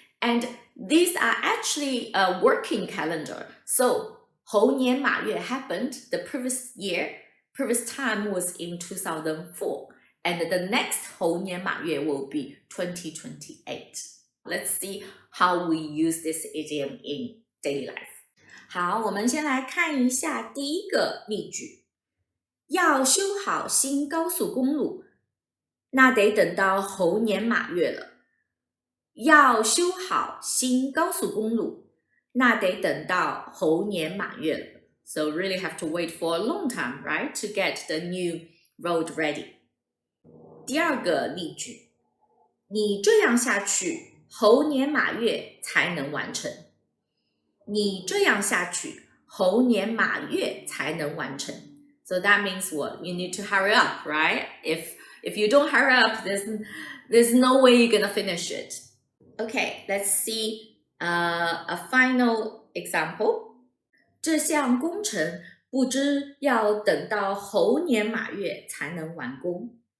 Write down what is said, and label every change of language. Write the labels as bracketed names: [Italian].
[English] And these are actually a working calendar. So [Chinese] 猴年马月 [English] happened the previous time was in 2004. And the next [Chinese] 猴年马月 [English] will be 2028. Let's see how we use this idiom in daily life. [Chinese] 好，我们先来看一下第一个例句。要修好新高速公路，那得等到猴年马月了。要修好新高速公路，那得等到猴年马月了。 [English] So really have to wait for a long time, right, to get the new road ready. [Chinese] 第二个例句，你这样下去，猴年马月才能完成。你这样下去，猴年马月才能完成。 [English] So that means what? You need to hurry up, right? If you don't hurry up, there's no way you're gonna finish it. Okay, let's see a final example. [Chinese] 这项工程不知要等到猴年马月才能完工。